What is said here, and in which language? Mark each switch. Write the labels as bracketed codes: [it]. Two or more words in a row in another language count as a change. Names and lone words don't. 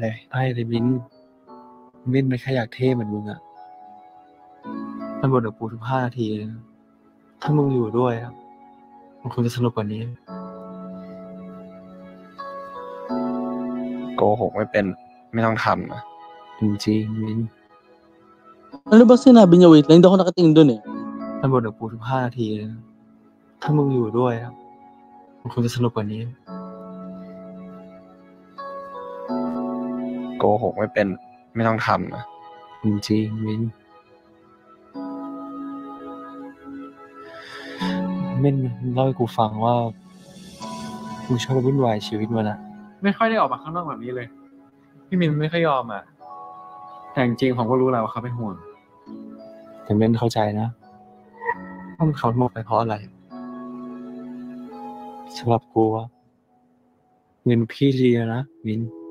[th] ใช่เลยมิ้นไม่แค่อยากเท่เหมือนมึงอะมันบ่นกับกูทุก5 นาทีเลยนะถ้ามึงอยู่ด้วยอะมันคงจะสนุกกว่านี้ โกหกไม่เป็นไม่ต้องทำนะ จริงๆมิ้น [tl] Ano ba sinabi niya? Wait lang, hindi ako nakatingin dun eh. [th] มันบ่นกับกูทุก5 นาทีเลยนะถ้ามึงอยู่ด้วยอะมันคงจะสนุกกว่านี้ โกหกไม่เป็นไม่ต้องทำนะ จริงๆมิ้นเล่าให้กูฟังว่ามึงชอบมาวุ่นวายชีวิตมันอะไม่ค่อยได้ออกมาข้างนอกแบบนี้เลยพี่มินไม่ค่อยยอมอะแต่จริงๆผมก็รู้แหละว่าเขาเป็นห่วงแต่เม้นเข้าใจนะว่ามันเขาหมดไปเพราะอะไรสำหรับกูอะเงินพี่ดีนะมิน